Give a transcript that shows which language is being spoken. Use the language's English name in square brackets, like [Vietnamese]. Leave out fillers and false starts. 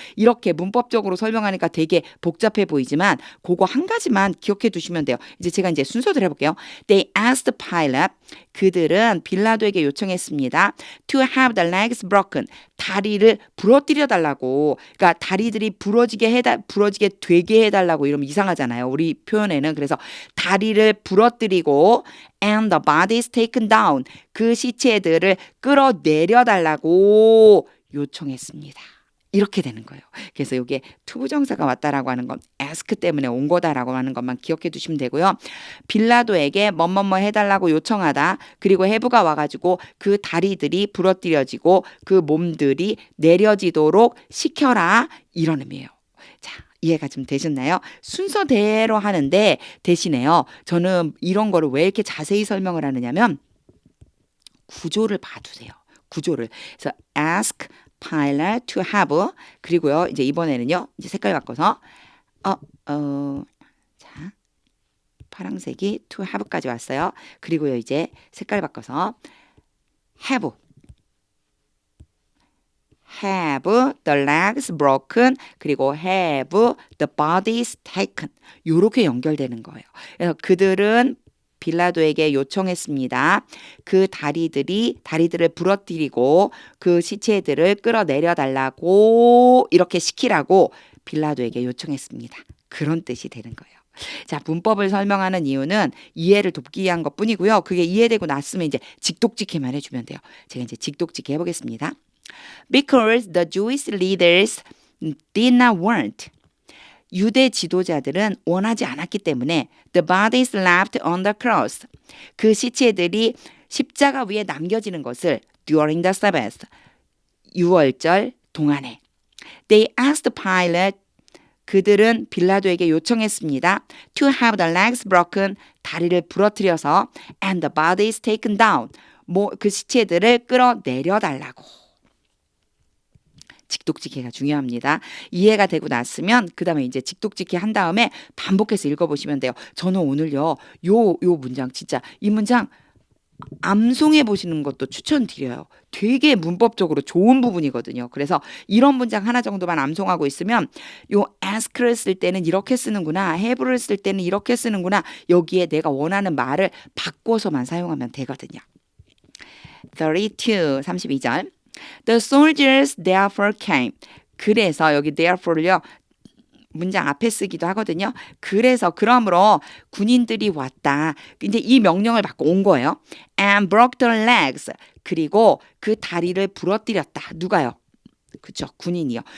[Korean] 이렇게 문법적으로 설명하니까 되게 복잡해 보이지만 그거 한 가지만 기억해 두시면 돼요. 이제 제가 이제 순서대로 해볼게요. [English] They asked pilot. [Korean] 그들은 빌라도에게 요청했습니다. [English] To have the legs broken. [Korean] 다리를 부러뜨려 달라고. 그러니까 다리들이 부러지게 되게 해달라고 이러면 이상하잖아요. 우리 표현에는. 그래서 다리를 부러뜨리고 [English] and the body is taken down. [Korean] 그 시체들을 끌어내려 달라고 요청했습니다. 이렇게 되는 거예요. 그래서 이게 투부정사가 왔다라고 하는 건 ask 때문에 온 거다라고 하는 것만 기억해 두시면 되고요. 빌라도에게 뭐뭐뭐 해달라고 요청하다. 그리고 have가 와가지고 그 다리들이 부러뜨려지고 그 몸들이 내려지도록 시켜라. 이런 의미예요. 자, 이해가 좀 되셨나요? 순서대로 하는데 대신에요. 저는 이런 거를 왜 이렇게 자세히 설명을 하느냐면 구조를 봐두세요. 구조를. 그래서 [English] ask pilot to have [Korean] 그리고요. 이제 이번에는요. 이제 색깔 바꿔서 자, 파란색이 to have까지 왔어요. 그리고요. 이제 색깔 바꿔서 [English] have the legs broken [Korean] 그리고 [English] have the bodies taken [Korean] 요렇게 연결되는 거예요. 그래서 그들은 빌라도에게 요청했습니다. 그 다리들을 부러뜨리고 그 시체들을 끌어내려 달라고 이렇게 시키라고 빌라도에게 요청했습니다. 그런 뜻이 되는 거예요. 자, 문법을 설명하는 이유는 이해를 돕기 위한 것뿐이고요. 그게 이해되고 났으면 이제 직독직해만 해주면 돼요. 제가 이제 직독직해 해보겠습니다. [English] Because the Jewish leaders did not want. [Korean] 유대 지도자들은 원하지 않았기 때문에 [English] the bodies left on the cross. [Korean] 그 시체들이 십자가 위에 남겨지는 것을 [English] during the Sabbath. [Korean] 유월절 동안에. [English] They asked Pilate. [Korean] 그들은 빌라도에게 요청했습니다. [English] To have the legs broken. [Korean] 다리를 부러뜨려서 [English] and the bodies taken down. [Korean] 그 시체들을 끌어내려 달라고. 직독직해가 중요합니다. 이해가 되고 났으면 그 다음에 이제 직독직해 한 다음에 반복해서 읽어보시면 돼요. 저는 오늘요 요 문장 진짜 이 문장 암송해 보시는 것도 추천드려요. 되게 문법적으로 좋은 부분이거든요. 그래서 이런 문장 하나 정도만 암송하고 있으면 요 ask를 쓸 때는 이렇게 쓰는구나, have를 쓸 때는 이렇게 쓰는구나, 여기에 내가 원하는 말을 바꿔서만 사용하면 되거든요. [English] 32절 The soldiers therefore came. [Korean] 그래서 여기 therefore를요. 문장 앞에 쓰기도 하거든요. 그러므로 군인들이 왔다. 이제 이 명령을 받고 온 거예요. [English] And broke their legs. [Korean] 그리고 그 다리를 부러뜨렸다. 누가요? 그쵸? 군인이요.